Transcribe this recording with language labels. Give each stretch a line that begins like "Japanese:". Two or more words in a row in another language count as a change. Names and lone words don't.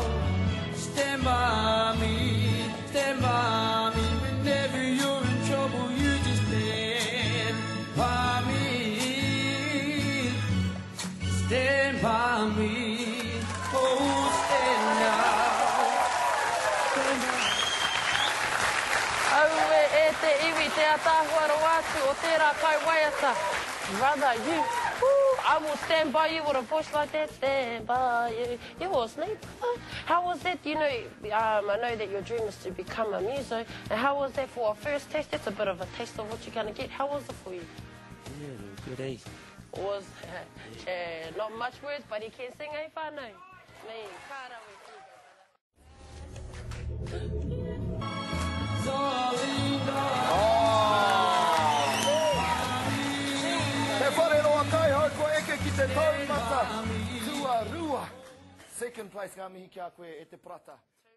English: Stand by me. Stand by me. Whenever you're in trouble, you just stand by me. Stand by me. Oh, stand now.
Māori: Aue e te iwi te atahua atu o tērā kai waiata.
English: Brother, you, I will stand by you with a voice like that, stand by you. You will sleep. How was that? You know, I know that your dream is to become a muso. And how was that for a first taste? That's a bit of a taste of what you're going to get. How was it for you? Yeah, good day. Was not much words, but he can sing, eh, whānau?
Māori: Me, kāra Te Whareroa Kaihau, ko eke ki te taumata tuarua.
English: Second place
Māori: ngā mihi ki a koe e te prata.